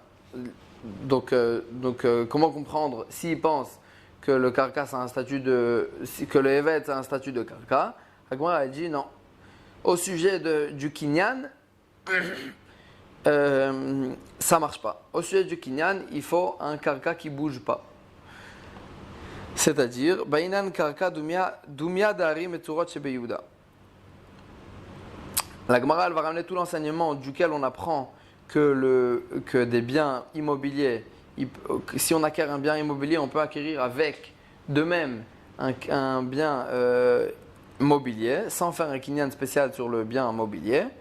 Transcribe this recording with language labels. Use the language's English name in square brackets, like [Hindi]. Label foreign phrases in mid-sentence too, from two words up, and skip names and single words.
[French] Donc, comment comprendre s'il pense que le karka a un statut que le eved a un statut de karka? Agmara a dit non. Au sujet du kinyan, ça marche pas. Au sujet du kinyan, il faut un karka qui bouge pas. C'est-à-dire, bainan karka dumia dari metzurot shebeyuda. La Gemara elle va ramener tout l'enseignement duquel on apprend que des biens immobiliers, si on acquiert un bien immobilier, on peut acquérir avec de même un bien mobilier, sans faire un kinyan spécial sur le bien mobilier.